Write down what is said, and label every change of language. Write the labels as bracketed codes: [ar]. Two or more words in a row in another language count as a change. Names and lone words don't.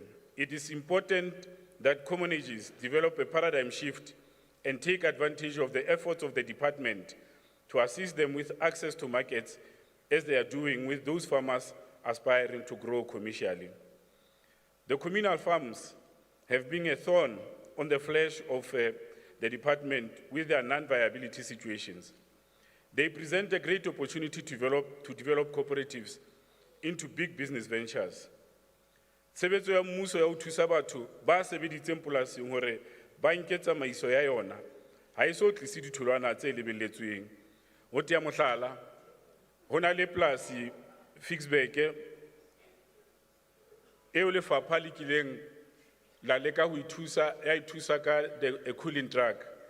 [en] It is important that communities develop a paradigm shift and take advantage of the efforts of the department to assist them with access to markets as they are doing with those farmers aspiring to grow commercially. The communal farms have been a thorn on the flesh of the department with their non-viability situations. They present a great opportunity to develop cooperatives into big business ventures. [st] Tshebetso ya mmuso ya ho thusa batho ba sebeditseng polasing hore ba nke tsamaiso ya yona ha e so tlise ditholwana tse lebelletsweng. Ho tea mohlala, ho na le polasi Fixback eo lefapha le kileng la leka ho ithusa ka [en] a cooling truck.